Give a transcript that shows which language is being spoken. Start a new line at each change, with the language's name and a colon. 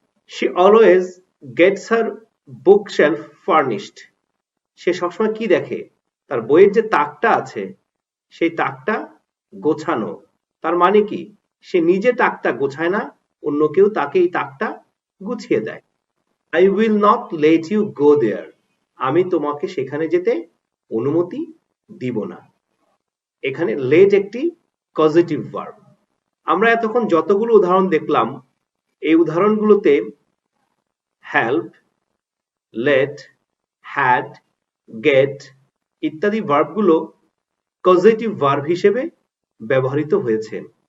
English: She always gets her bookshelf furnished.
Bangla: সে সবসময় কি দেখে? তার বইয়ের যে তাকটা আছে সেই তাকটা গোছানো। তার মানে কি? সে নিজে তাকটা গোছায় না, অন্য কেউ তাকে এই তাকটা গুছিয়ে দেয়।
English: I will not let you go there.
Bangla: আমি তোমাকে সেখানে যেতে অনুমতি দিব না। এখানে let একটি কজেটিভ ভার্ব। আমরা এতক্ষণ যতগুলো উদাহরণ দেখলাম, এই উদাহরণগুলোতে হেল্প, let, had, get ইত্যাদি ভার্বগুলো কজেটিভ ভার্ব হিসেবে ব্যবহৃত হয়েছে।